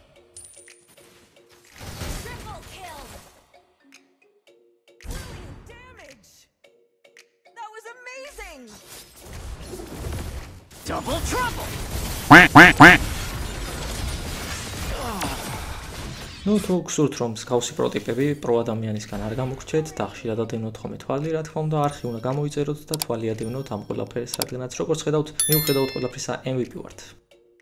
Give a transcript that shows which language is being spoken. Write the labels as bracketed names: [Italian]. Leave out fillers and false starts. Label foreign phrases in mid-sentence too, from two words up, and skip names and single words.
[English] Triple kill. Damage. That was amazing. Double trouble. [Georgian] ნუ თუ გსურთ რომ მსგავსი პროტოტიპები პრო ადამიანისგან არ გამოგრჩეთ და ხშირად ადევნოთ ხოლმე თვალი, რა თქმა უნდა, არხი უნდა გამოიწეროთ და თვალი ადევნოთ ამ ყველაფერს, რადგანაც როგორც ხედავთ, მიუხედავად ყველაფრისა MVP ვართ.